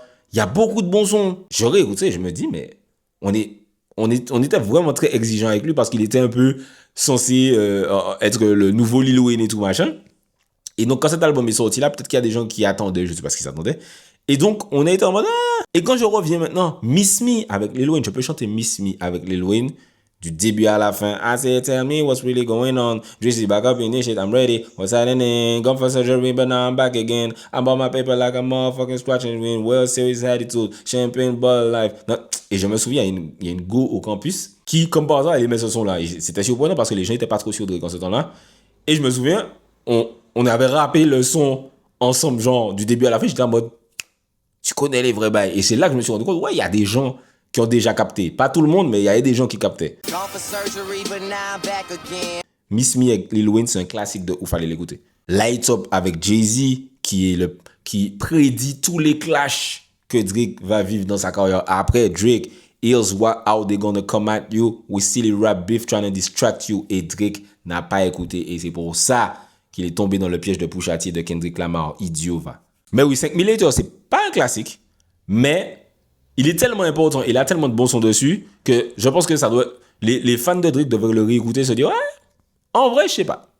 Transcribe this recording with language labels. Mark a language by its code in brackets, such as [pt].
[fr] Il y a beaucoup de bons sons. J'aurais écouté, je me dis, mais on était vraiment très exigeant avec lui parce qu'il était un peu censé être le nouveau Lil Wayne et tout machin. Et donc, quand cet album est sorti là, peut-être qu'il y a des gens qui attendaient, je sais pas ce qu'ils attendaient. Et donc, on a été en mode, ah! Et quand je reviens maintenant, Miss Me avec Lil Wayne, je peux chanter Miss Me avec Lil Wayne du début à la fin. [en] I say, tell me what's really going on. Just back up in this shit, I'm ready. What's happening? Gone for surgery, but now I'm back again. I bought my paper like a motherfucking scratching win. World Series attitude. Champagne ball life. [fr] Non. Et je me souviens, il y a une go au campus qui, comme par hasard, elle aimait ce son-là. Et c'était surprenant parce que les gens n'étaient pas trop sûrs de Drake en ce temps-là. Et je me souviens, on avait rappé le son ensemble, genre, du début à la fin. J'étais en mode, tu connais les vrais bails. Et c'est là que je me suis rendu compte, ouais, il y a des gens qui ont déjà capté. Pas tout le monde, mais il y avait des gens qui captaient. Miss Me avec Lil Wayne, c'est un classique de ouf, fallait l'écouter. Light Up avec Jay-Z, qui prédit tous les clashs que Drake va vivre dans sa carrière. Après, [en] Drake, here's how they gonna come at you with silly rap beef trying to distract you. [fr] Et Drake n'a pas écouté. Et c'est pour ça qu'il est tombé dans le piège de Pusha T et de Kendrick Lamar. Idiot, va. Mais oui, 5 Later, c'est pas un classique, mais il est tellement important, il a tellement de bons sons dessus que je pense que ça doit. Les fans de Drake devraient le réécouter et se dire, ouais, en vrai, je sais pas.